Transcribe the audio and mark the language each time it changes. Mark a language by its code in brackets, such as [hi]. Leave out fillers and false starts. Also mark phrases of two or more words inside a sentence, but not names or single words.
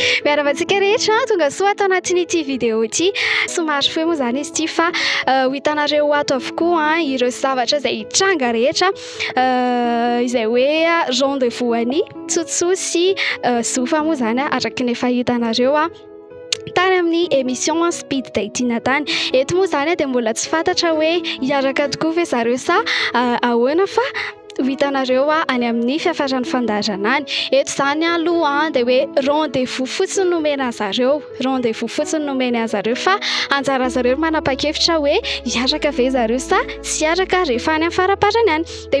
[mg] Miaravatsika rehetra tonga soa atao anatin'ity vidéo ity somary fohy moa zany izy ity fa ho hitanareo ato avokoa ireo zavatra izay hitranga rehetra izay hoe rendez-vous any tsotsoa sy zofa moa zany araky ny efa hitanareo tany amin'ny émission speed dating tany eto moa zany dia mbola tsy fantatra hoe hiaraka tokoa ve zareo sa ahoana fa hitanareo any amin'ny fiafarany fandaharana any eto zany aloha dia hoe rendez-vous fotsiny nomena zareo rendez-vous fotsiny nomena zareo fa anjara zareo manapa-kevitra hoe hiaraka ve zareo sa tsy hiaraka rehefa any amin'ny faraparany any dia